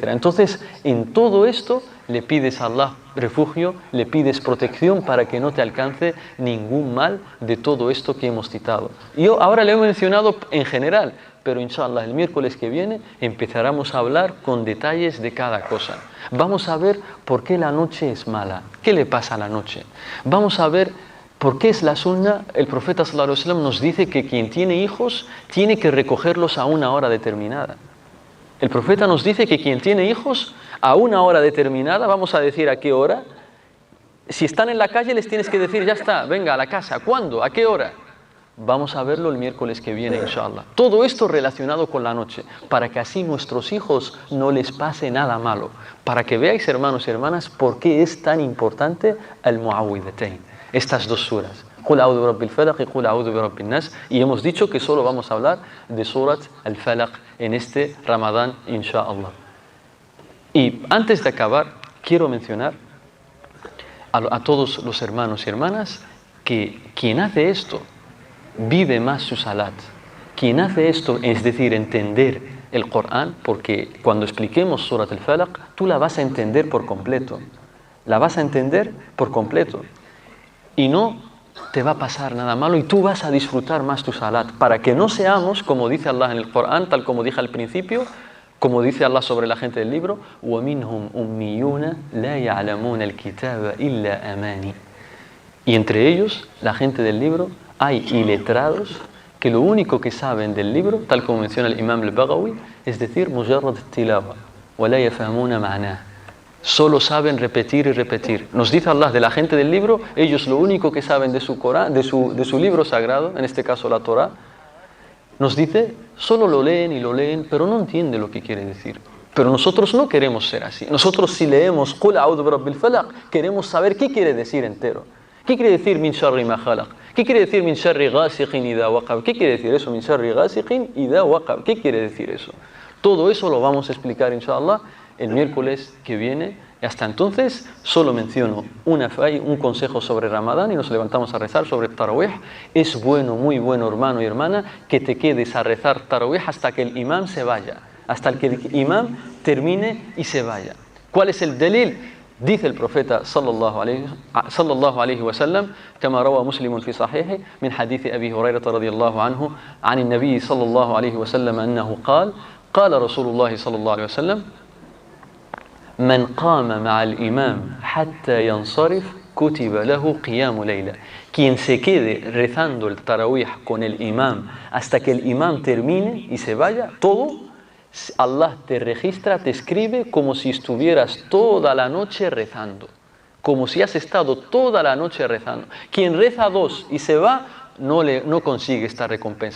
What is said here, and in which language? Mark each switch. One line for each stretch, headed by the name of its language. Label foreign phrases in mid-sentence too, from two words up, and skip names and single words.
Spanish: Entonces, en todo esto le pides a Allah refugio, le pides protección para que no te alcance ningún mal de todo esto que hemos citado. Yo ahora le he mencionado en general, pero inshallah el miércoles que viene empezaremos a hablar con detalles de cada cosa. Vamos a ver por qué la noche es mala, qué le pasa a la noche. Vamos a ver por qué es la sunna. El profeta
Arabic: صلى الله عليه وسلم
Spanish: nos dice que quien tiene hijos tiene que recogerlos a una hora determinada. El profeta nos dice que quien tiene hijos a una hora determinada, vamos a decir a qué hora. Si están en la calle les tienes que decir, ya está, venga a la casa. ¿Cuándo? ¿A qué hora? Vamos a verlo el miércoles que viene, inshallah. Todo esto relacionado con la noche, para que así nuestros hijos no les pase nada malo. Para que veáis, hermanos y hermanas, por qué es tan importante el Mu'awwidhatayn, estas 2 suras.
Arabic: قل أعوذ برب الفلق y قل أعوذ برب الناس.
Spanish: Y hemos dicho que solo vamos a hablar de Surat al-Falaq en este Ramadán, inshallah. Y antes de acabar, quiero mencionar a todos los hermanos y hermanas que quien hace esto vive más su salat. Quien hace esto, es decir, entender el Corán, porque cuando expliquemos Surat al-Falaq, tú la vas a entender por completo. La vas a entender por completo. Y no te va a pasar nada malo y tú vas a disfrutar más tu salat. Para que no seamos, como dice Allah en el Corán, tal como dije al principio, como dice Allah sobre la gente del libro,
Arabic: وَمِنْهُمْ أُمِّيُّونَ لَا يَعْلَمُونَ الْكِتَابَ إِلَّا أَمَانِي.
Spanish: Y entre ellos, la gente del libro, hay iletrados que lo único que saben del libro, tal como menciona el Imam al-Baghawi, es decir,
Arabic: مُجَرَّدْ التِّلَاوَةِ وَلَا يَفْهَمُونَ مَعْنَاهُ.
Spanish: Solo saben repetir y repetir. Nos dice Allah de la gente del libro, ellos lo único que saben de su Corán, de su libro sagrado, en este caso la Torá, nos dice, solo lo leen, pero no entienden lo que quiere decir. Pero nosotros no queremos ser así. Nosotros si leemos
Arabic: قل أعوذ برب الفلق,
Spanish: queremos saber qué quiere decir entero. ¿Qué quiere decir
Arabic: من شر ما خلق?
Spanish: ¿Qué quiere decir
Arabic: من شر غاسق إذا وقب?
Spanish: ¿Qué quiere decir eso?
Arabic: من شر غاسق إذا وقب.
Spanish: ¿Qué quiere decir eso? Todo eso lo vamos a explicar, inshallah, el miércoles que viene. Y hasta entonces solo menciono un consejo sobre Ramadán y nos levantamos a rezar sobre Tarawih. Es bueno, muy bueno, hermano y hermana, que te quedes a rezar Tarawih hasta que el imam se vaya, hasta que el imam termine y se vaya. ¿Cuál es el delil? Dice el profeta
Arabic: صلى الله عليه وسلم, كما روى مسلم في صحيحه من حديث أبي هريرة رضي الله عنه عن النبي صلى الله عليه وسلم أنه قال رسول الله صلى الله عليه وسلم من قام مع الإمام حتى ينصرف كتب له قيام ليلة.
Spanish: Quien se quede rezando el tarawih con el imam hasta que el imam termine y se vaya, todo, Allah te registra, te escribe como si estuvieras toda la noche rezando, como si has estado toda la noche rezando. Quien reza 2 y se va, no consigue esta recompensa.